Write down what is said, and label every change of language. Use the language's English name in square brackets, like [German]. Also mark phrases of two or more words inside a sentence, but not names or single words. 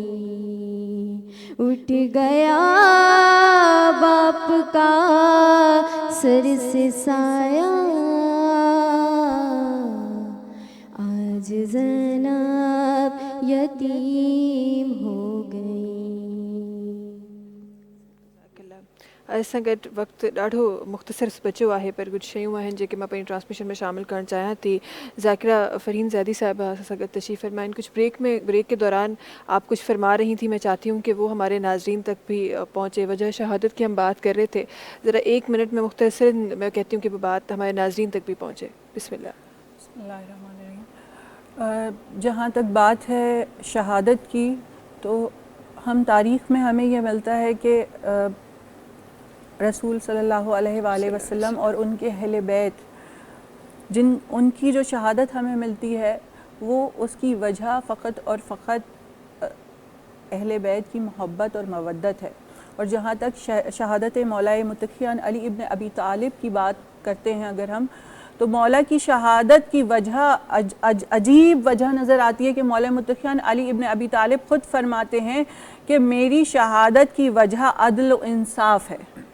[Urdu] اٹھ گیا باپ کا سر سے سایہ، آج زینب یتیم ہو گئی. [Sindhi] असां गॾु वक़्तु ॾाढो मुख़्तसर बचियो आहे, पर कुछ शयूं आहिनि जेके मां पंहिंजी ट्रांसमिशन में शामिल करणु चाहियां थी। ज़ाकिरा फ़रीन ज़ैदी साहिबा असां सां गॾु तशरीफ़ फरमाइन। [Urdu] کچھ بریک کے دوران آپ کچھ فرما رہی تھیں، میں چاہتی ہوں کہ وہ ہمارے ناظرین تک بھی پہنچے. وجہ شہادت کی ہم بات کر رہے تھے، ذرا 1 منٹ میں مختصر میں کہتی ہوں کہ وہ بات ہمارے ناظرین تک بھی پہنچے. बिस्मिल्लाह। جہاں تک بات ہے شہادت کی، تو ہم تاریخ میں ہمیں یہ ملتا ہے کہ رسول [Arabic] صلى الله عليه وسلم [Urdu] اور ان کے اہل بیت، ان کی جو شہادت ہمیں ملتی ہے وہ اس کی وجہ فقط اور فقط اہل بیت کی محبت اور مودت ہے. اور جہاں تک شہادت مولائے متقیان علی ابن ابی طالب کی بات کرتے ہیں اگر ہم، تو مولا کی شہادت کی وجہ عجیب وجہ نظر آتی ہے کہ مولا متقیان علی ابن ابی طالب خود فرماتے ہیں کہ میری شہادت کی وجہ عدل و انصاف ہے.